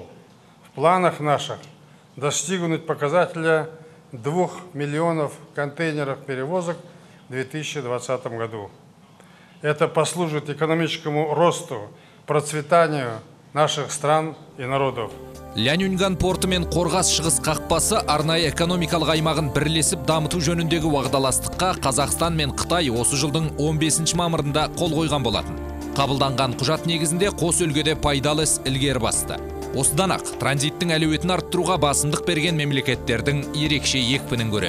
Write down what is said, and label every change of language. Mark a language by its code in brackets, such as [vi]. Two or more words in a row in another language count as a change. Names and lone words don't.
[ru] В планах наших достигнуть показателя 2 миллионов контейнеров перевозок в 2020 году. Это послужит экономическому росту, процветанию наших стран и народов. [kk] Лянюнган порты мен Қорғас шығыс қақпасы арнайы экономикалық аймағын бірлесіп дамыту жөніндегі уағдаластыққа Қазақстан мен Қытай осы жылдың 15 мамырында қол қойған болатын. Қабылданған құжат негізінде қос өлкеде пайдалы іс ілгері басты. Осыдан ақ транзиттің әлеуетін арттыруға басымдық берген мемлекеттердің ерекше екпінін көреміз.